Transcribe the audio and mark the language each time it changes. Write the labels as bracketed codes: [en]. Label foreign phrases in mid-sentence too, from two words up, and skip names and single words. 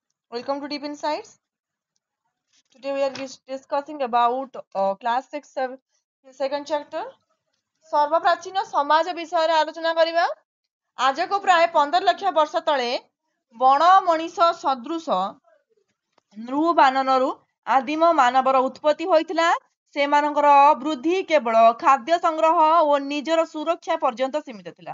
[en] Welcome to Deep Insights. Today we are discussing about class 6 second chapter. [or] ସର୍ବପ୍ରାଚୀନ ସମାଜ ବିଷୟରେ ଆଲୋଚନା କରିବା। ଆଜକୁ ପ୍ରାୟ 15 ଲକ୍ଷ ବର୍ଷ ତଳେ ବଣ ମଣିଷ ସଦୃଶ ନୃବାନନରୁ ଆଦିମ ମାନବର ଉତ୍ପତ୍ତି ହୋଇଥିଲା। ସେମାନଙ୍କର ବୃଦ୍ଧି କେବଳ ଖାଦ୍ୟ ସଂଗ୍ରହ ଓ ନିଜର ସୁରକ୍ଷା ପର୍ଯ୍ୟନ୍ତ ସୀମିତ ଥିଲା।